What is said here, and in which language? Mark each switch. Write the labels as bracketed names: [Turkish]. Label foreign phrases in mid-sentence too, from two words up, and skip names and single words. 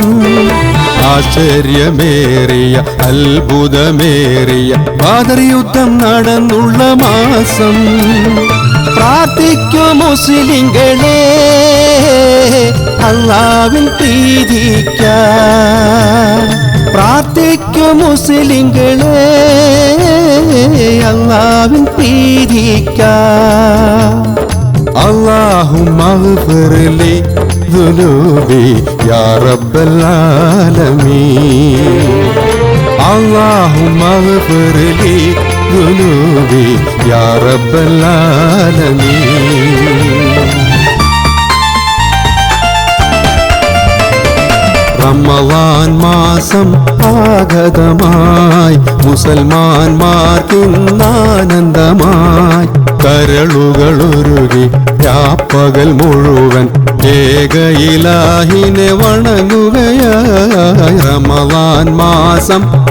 [Malayalam] ആശ്ചര്യമേറിയ അത്ഭുതമേറിയ ബദർ യുദ്ധം നടന്നുള്ള മാസം പ്രാർത്ഥിക്കൂ മുസ്ലിങ്ങളെ അല്ലാഹുവിൻ പ്രീതിക്കാൻ പ്രാർത്ഥിക്കൂ മുസ്ലിങ്ങളെ അല്ലാഹുവിൻ പ്രീതിക്കാൻ [Arabic] اللهم اغفر لي ذنوبي يا رب العالمين اللهم اغفر لي ذنوبي يا رب [Malayalam] العالمين റമളാൻ മാസം ആഗതമായി മുസൽമാന്മാർക്കിന്നാനന്ദമായി കരളുകളുരുകി രാപ്പകൽ മുഴുവൻ ഏക ഇലാഹിനെ വണങ്ങുകയായി റമളാൻ മാസം